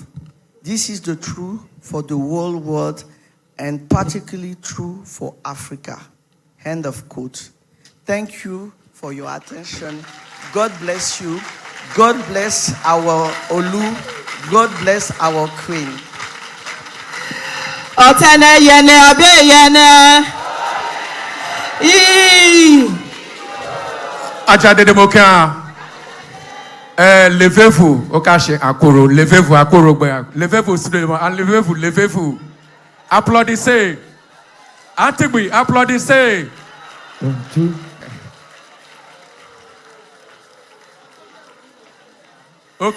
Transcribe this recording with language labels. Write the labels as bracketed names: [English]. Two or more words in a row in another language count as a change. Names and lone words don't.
[English] This is the truth for the whole world, and particularly true for Africa." End of quote. Thank you for your attention. God bless you. God bless our Olu. God bless our Queen. [Isekiri] Otene yene abe yene. Ajade de Moka. [French] Levez-vous, Okache Akoro. Levez-vous, Akoro. Levez-vous, levez-vous, levez-vous. Applaudissez. Antigui, applaudissez. Ok.